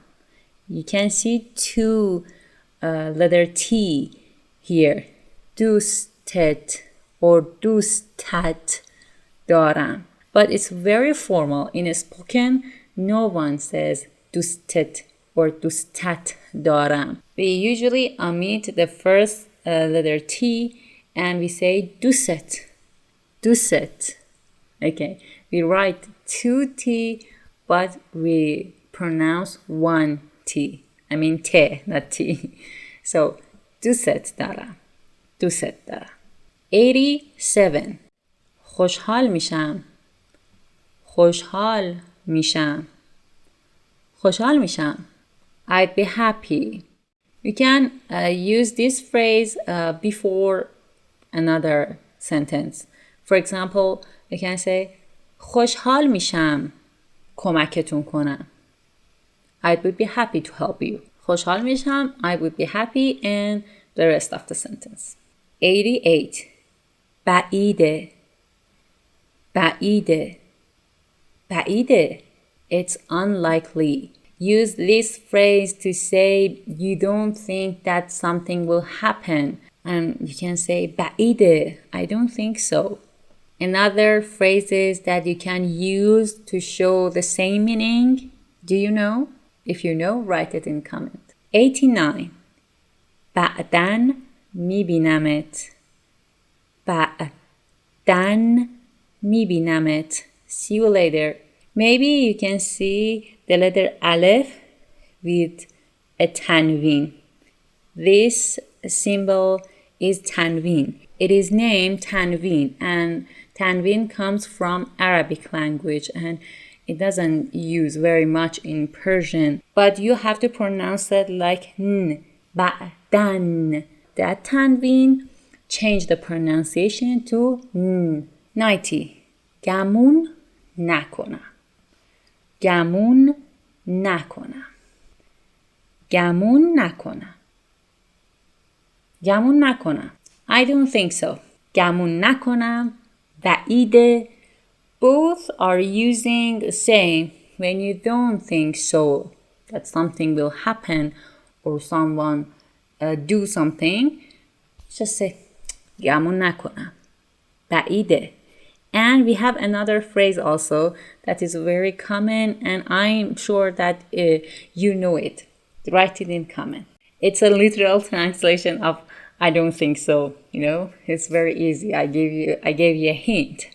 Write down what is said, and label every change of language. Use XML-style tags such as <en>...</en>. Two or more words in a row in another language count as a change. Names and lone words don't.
<en>You can see two letter T here.</en> <fa>دوستت or دوستت دارم.</fa> <en>But it's very formal. In spoken, no one says دوستت or</en> <fa>دوستت دارم.</fa> <en>We usually omit the first letter T and we say دوست.</en> <fa>دوست.</fa> <en>Okay. We write two T, but we pronounce one T. I mean T, not T. So,</en> <fa>دوست دارم. دوست دارم. 87. خوشحال میشم. خوشحال میشم. خوشحال میشم.</fa> <en>I'd be happy. You can use this phrase before another sentence. For example, you can say</en> <fa>خوشحال میشم کمکتون کنم.</fa> <en>I would be happy to help you.</en> <fa>خوشحال میشم,</fa> <en>I would be happy, and the rest of the sentence. 88.</en> <fa>بعیده. بعیده. بعیده.</fa> <en>It's unlikely. Use this phrase to say you don't think that something will happen. And you can say بعیده. I don't think so. Another phrases that you can use to show the same meaning. Do you know? If you know, write it in comment. 89.</en> <fa>بعداً میبینمت. بعداً میبینمت.</fa> <en>See you later. Maybe you can see the letter Aleph with a tanween. This symbol is tanween. It is named tanween, and Tanween comes from Arabic language and it doesn't use very much in Persian, but you have to pronounce it like n, ba'dan. That tanween, change the pronunciation to n.</en> <fa>90. گمون نکنه. گمون نکنه. گمون نکنه. گمون نکنه.</fa> <en>I don't think so.</en> <fa>گمون نکنم، بعیده.</fa> <en>Both are using the same when you don't think so that something will happen or someone do something. Just say</en> <fa>گمون نکنم، بعیده.</fa> <en>And we have another phrase also that is very common and I'm sure that you know it. Write it in comment. It's a literal translation of I don't think so, It's very easy. I gave you a hint.</en>